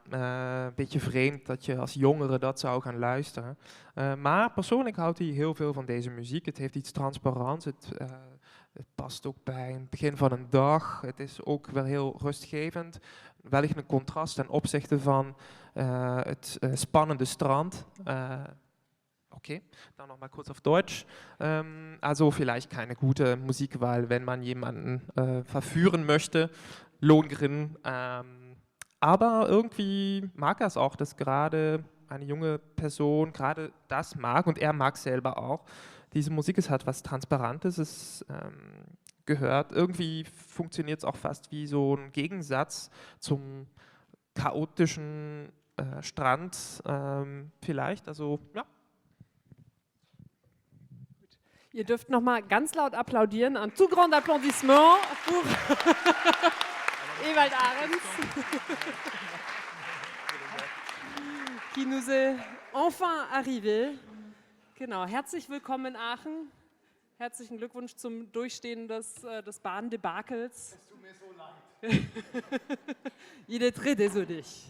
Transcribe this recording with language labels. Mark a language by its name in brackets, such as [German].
[Dutch] Een beetje vreemd dat je als jongere dat zou gaan luisteren. Maar persoonlijk houdt hij heel veel van deze muziek. Het heeft iets transparants. Het past ook bij het begin van een dag. Het is ook wel heel rustgevend. Wellicht een contrast ten opzichte van het spannende strand. [German] Okay, dann nochmal kurz auf Deutsch. Also vielleicht keine gute Musikwahl, wenn man jemanden verführen möchte, Lohengrin. Aber irgendwie mag er es auch, dass gerade eine junge Person gerade das mag und er mag selber auch. Diese Musik ist halt was Transparentes, es gehört, irgendwie funktioniert es auch fast wie so ein Gegensatz zum chaotischen Strand vielleicht, also ja. Ihr dürft noch mal ganz laut applaudieren. [French] Un tout grand applaudissement pour Ewald Ahrens, qui nous est enfin arrivé. [German] Genau, herzlich willkommen in Aachen. Herzlichen Glückwunsch zum Durchstehen des Bahndebakels. Es tut mir so leid. [French] Il est très désolé.